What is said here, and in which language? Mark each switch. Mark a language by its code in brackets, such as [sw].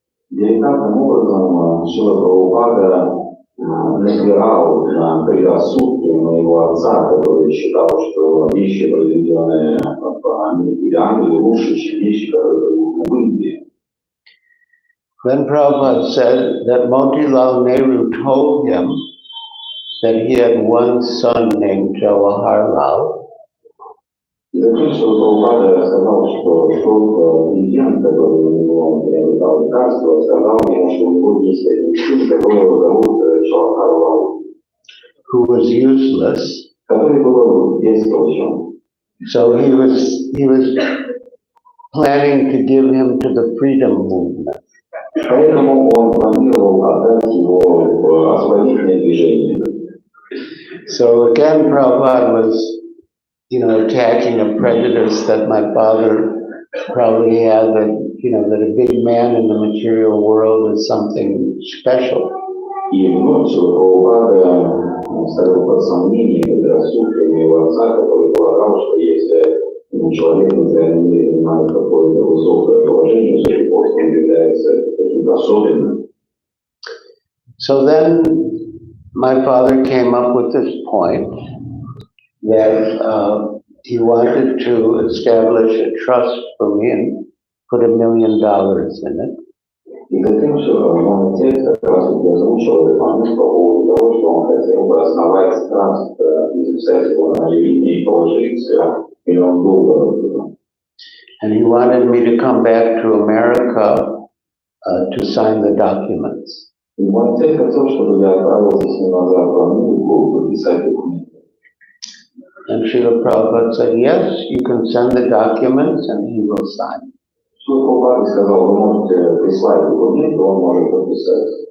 [ru] Деликатным образом Шрила Прабхупада напирал на предрассудки моего отца, который считал, что вещи, произведенные в Англии, лучше, чем вещи, которые произведены в Индии. [en] Then Prabhupada said that Motilal Nehru told him that he had one son named Jawaharlal. [ru] И затем Шрила Прабхупада сказал, что шел клиент, который у него приобретал лекарство, сказал ему, что у него есть один сын, которого зовут Джавахарлал, [en] Who was useless. [ru] который был беспомощен. [en] So he was planning to give him to the freedom movement. [ru] Поэтому он планировал отдать его в освободительное движение. [en] So again, Prabhupada was, attacking a prejudice that my father probably had that a big man in the material world is something special. [ru] И вновь Прабхупада ставил под сомнение предрассудки моего отца, который полагал, что если человек в материальном мире занимает какое-то высокое положение, то его он является каким-то особенным. [en] So then my father came up with this point that he wanted to establish a trust for me and put $1 million in it. [ru] И затем мой отец как раз озвучил этот момент по поводу того, что он хотел бы основать траст и записать его на мое имя и положить $1 миллион. [en] And he wanted me to come back to America to sign the documents. [ru] И мой отец хотел, чтобы я отправился с ним назад в Америку подписать документы. [en] And Srila Prabhupada said, yes, you can send the documents and he will sign. [ru] Прабхупада сказал, вы можете прислать документы, он может подписать.